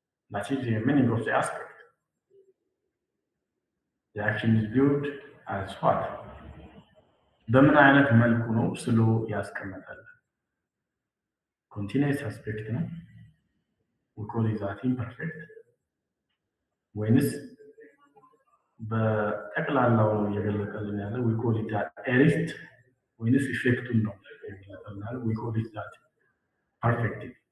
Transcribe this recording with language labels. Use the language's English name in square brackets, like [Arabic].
[English] that is the meaning of the aspect. The action is viewed as what? [Amharic] በምን አይነት መልኩ ነው ስሎ ያስቀመጣል? [English] continuous aspect ነው we call it that imperfect [Amharic] ወይንስ በጠቅላላው ነው እየገለጸልን ያለው [English] we call it that aorist [Amharic] ወይንስ ኢፌክቱን ነው እየገለጸልን [English] we call it that perfect.